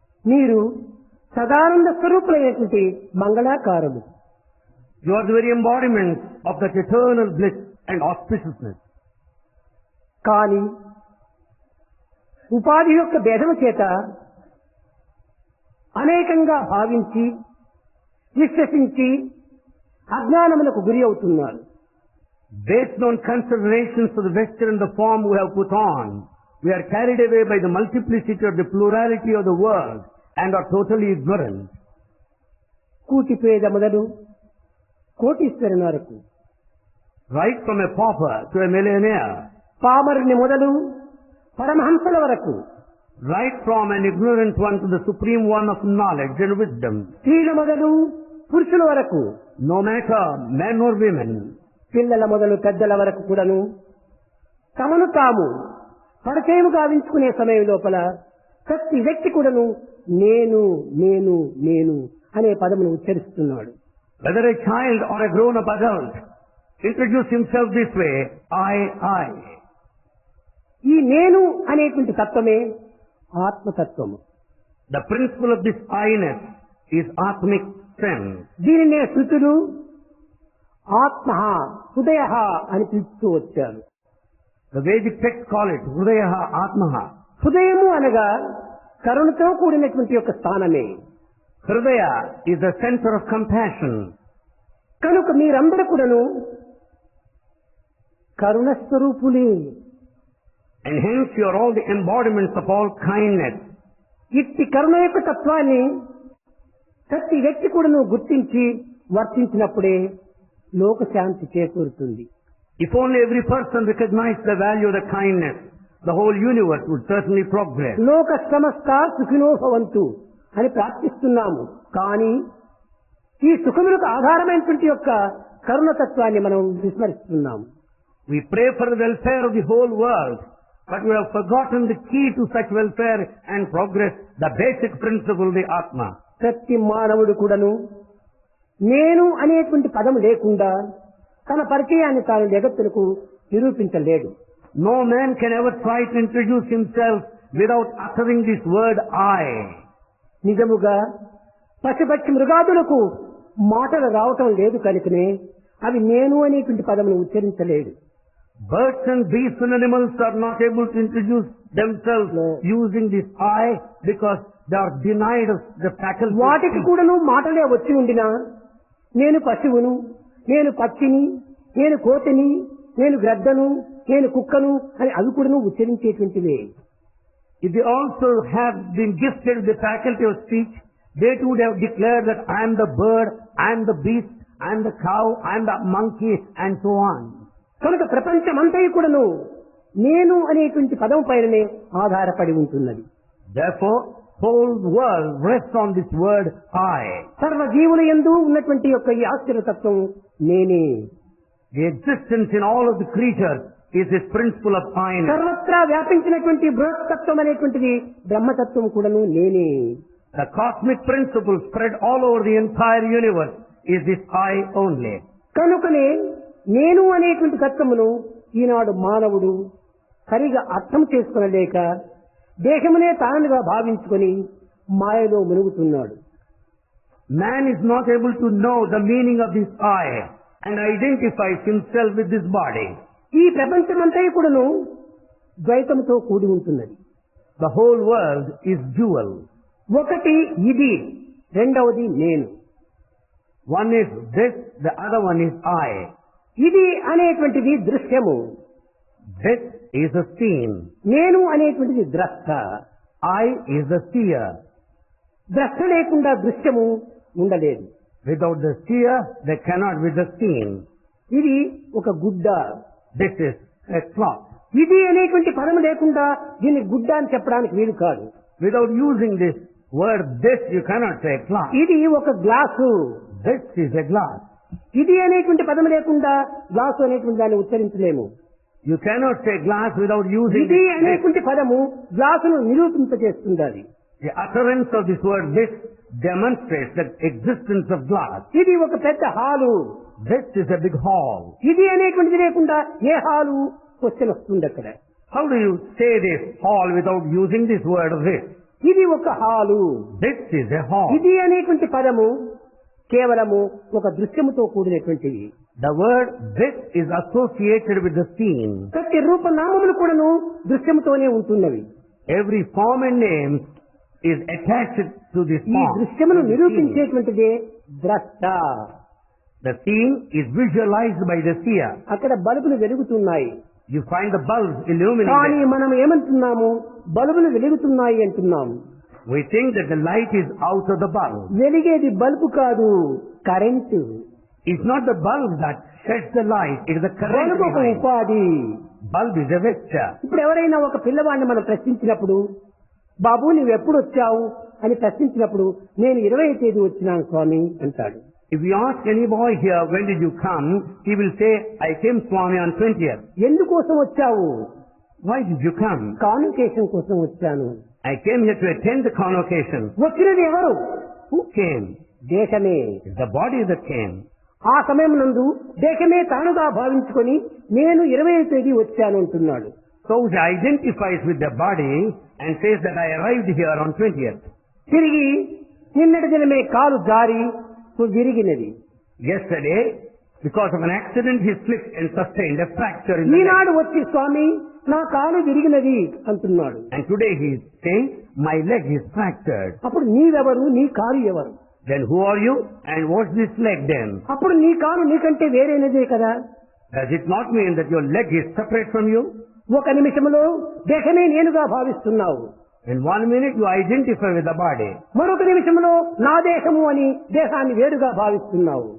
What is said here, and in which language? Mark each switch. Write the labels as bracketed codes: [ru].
[te] మీరు Sadananda స్వరూపులైనటువంటి మంగళాకారులు. [en] You are the very embodiment of that eternal bliss and auspiciousness. [te] కానీ ఉపాధి యొక్క భేదము చేత అనేకంగా భావించి విశ్వసించి అజ్ఞానములకు గురి అవుతున్నారు. [en] Based on considerations of the vesture and the form we have put on, we are carried away by the multiplicity or the plurality of the world and are totally ignorant. [te] కూటిపేద మొదలు కోటీశ్వరుని వరకు, [en] Right from a pauper to a millionaire, [te] పామరుని మొదలు పరమహంసల వరకు, [en] right from an ignorant one to the supreme one of knowledge and wisdom, [te] స్త్రీల మొదలు పురుషుల వరకు, [en] no matter men or women, [te] పిల్లల మొదలు పెద్దల వరకు కూడాను తమను తాము పరిచయము గావించుకునే సమయం లోపల ప్రతి వ్యక్తి కూడాను నేను నేను నేను అనే పదమును ఉచ్చరిస్తున్నాడు. [en] whether a child or a grown-up adult, introduce himself this way, I. [te] ఈ నేను అనేటువంటి తత్వమే ఆత్మతత్వము. [en] The principle of this I-ness is Atmic sense. [te] దీనినే శృతులు ఆత్మ హృదయ అని పిలుస్తూ వచ్చారు. [en] The Vedic texts call it Hrudayaha Atmaha. [te] హృదయము అనగా కరుణతో కూడినటువంటి యొక్క స్థానమే. [en] Hridaya is the center of compassion. [te] కనుక మీరందరూ కూడాను కరుణ స్వరూపులే. [en] And hence you are all the embodiments of all kindness. [te] ఇట్టి కరుణ యొక్క తత్వాన్ని ప్రతి వ్యక్తి కూడాను గుర్తించి వర్తించినప్పుడే లోకశాంతి చేకూరుతుంది. [en] If only every person recognized the value of the kindness, the whole universe would certainly progress. [sa] లోక సమస్త సుఖినో భవంతు [te] అని ప్రార్థిస్తున్నాము. కానీ ఈ సుఖములకు ఆధారమైనటువంటి యొక్క కరుణతత్వాన్ని మనం విస్మరిస్తున్నాము. [en] We pray for the welfare of the whole world, But you have forgotten the key to such welfare and progress, the basic principle, the Atma. [te] ప్రతి మానవుడు కూడాను నేను అనేటువంటి పదం లేకుండా తన పరిచయాన్ని తాను జగత్తులకు నిరూపించలేడు. [en] No man can ever try to introduce himself without uttering this word I. [te] నిజముగా పశుపక్షి మృగాదులకు మాటలు రావటం లేదు కనుకనే అవి నేను అనేటువంటి పదమును ఉచ్చరించలేదు. [en] Birds and beasts and animals are not able to introduce themselves using this I because they are denied of the faculty. [te] వాటికి కూడాను మాటలే వచ్చి ఉండినా నేను పశువును, నేను పక్షిని, నేను కోతిని, నేను గ్రద్దను, నేను కుక్కను అని అవి కూడాను ఉచ్చరించేటువంటివే. [en] If they also have been gifted with the faculty of speech, they too would have declared that I am the bird, I am the beast, I am the cow, I am the monkey, and so on. [te] కనుక ప్రపంచమంతా కూడాను నేను అనేటువంటి పదం పైననే ఆధారపడి ఉంటున్నది. [en] Therefore, whole world rests on this word I. [te] సర్వ జీవుల యందు ఉన్నటువంటి యొక్క ఈ ఆశ్చర్యతత్వం నేనే. [en] The existence in all of the creatures is this principle of I. [te] సర్వత్రా వ్యాపించినటువంటి బృహత్తత్వం అనేటువంటిది బ్రహ్మతత్వం కూడాను నేనే. [en] The cosmic principle spread all over the entire universe is this I only. [te] కనుకనే నేను అనేటువంటి తత్వమును ఈనాడు మానవుడు సరిగా అర్థం చేసుకొనలేక దేశమునే తానుగా భావించుకొని మాయలో మునుగుతున్నాడు. [en] Man is not able to know the meaning of this I and identifies himself with this body. [te] ఈ ప్రపంచమంతా కూడాను ద్వైతంతో కూడి ఉంటున్నది. [en] The whole world is dual. [te] ఒకటి ఇది, రెండవది నేను. [en] One is this, the other one is I. [te] ఇది అనేటువంటిది దృశ్యము, [en] This is a seen. [te] నేను అనేటువంటిది ద్రష్ట. [en] I is the seer. [te] ద్రష్ట లేకుండా దృశ్యము ఉండలేదు. [en] Without the seer, there cannot be the seen. [te] ఇది ఒక గుడ్డ. [en] This is a cloth. [te] ఇది అనేటువంటి పదము లేకుండా దీన్ని గుడ్డ అని చెప్పడానికి వీలు కాదు. [en] Without using this word this, you cannot say cloth. [te] ఇది ఒక glass. [en] This is a glass. [te] ఇది అనేటువంటి పదము లేకుండా గ్లాసు అనేటువంటి దాన్ని ఉచ్చరించలేము. [en] You cannot say glass without using [te] ఇది [en] this. [te] అనేటువంటి పదము గ్లాసును నిరూపింపజేస్తుంది. [en] The utterance of this word this demonstrates the existence of glass. [te] ఇది ఒక పెద్ద hall. [en] This is a big hall. [te] ఇది అనేటువంటిది లేకుండా ఏ హాలు క్వశ్చన్ వస్తుంది అక్కడ. [en] How do you say this hall without using this word this? [te] ఇది ఒక hall. [en] This is a hall. [te] ఇది అనేటువంటి పదము కేవలము ఒక దృశ్యముతో కూడినటువంటిది. [en] The word this is associated with the scene. [te] ప్రతి రూపనామములు కూడాను దృశ్యముతోనే ఉంటున్నవి. [en] Every form and name is attached to this [te] ఈ [en] form. [te] దృశ్యమును నిరూపించేటువంటిదే ద్రష్ట. [en] The scene is visualized by the seer. [te] అక్కడ బల్బులు వెలుగుతున్నాయి. [en] You find the bulbs illuminating. [te] కానీ మనం ఏమంటున్నాము? బల్బులు వెలుగుతున్నాయి అంటున్నాము. [en] We think that the light is out of the bulb. [te] వెలిగేది bulb కాదు, current. [en] It's not the bulb that sheds the light, it is the current [te] bulb ఒక [en] behind. [te] ఉపాధి. [en] Bulb is a vector. [te] ఇప్పుడు ఎవరైనా ఒక పిల్లవాడిని మనం ప్రశ్నించినప్పుడు, బాబు నువ్వు ఎప్పుడు వచ్చావు అని ప్రశ్నించినప్పుడు, నేను 20వ తేదీ వచ్చినాను స్వామి అంటాడు. [en] If you ask any boy here, when did you come? He will say, I came Swami on 20th. [te] ఎందుకోసం వచ్చావు? [en] Why did you come? [te] Convocation కోసం వచ్చాను. [en] I came here to attend the convocation. [te] వచ్చినది ఎవరు? [en] Who came? [te] దేశమే. [en] It's the body that came. [te] ఆ సమయం నందు దేశమే తానుగా భావించుకొని నేను 20వ తేదీ వచ్చాను అంటున్నాడు. [en] So he identifies with the body and says that I arrived here on 20th. [te] తిరిగి నిన్నటి దినమే కాలు జారి విరిగినది. [en] Yesterday, because of an accident, he slipped and sustained a fracture in the leg. [te] ఈనాడు వచ్చి స్వామి నా కాలు విరిగినది అంటున్నాడు. [en] And today he is saying, my leg is fractured. [te] అప్పుడు నీవెవరు, నీ కాలు ఎవరు? [en] Then who are you and what's this leg then? [te] అప్పుడు నీ కాలు నీకంటే వేరేనదే కదా. [en] Does it not mean that your leg is separate from you? [te] ఒక నిమిషంలో దేశమే నేనుగా భావిస్తున్నావు. [en] In 1 minute you identify with the body. [te] మరొక నిమిషంలో నా దేశము అని దేహాన్ని వేరుగా భావిస్తున్నావు.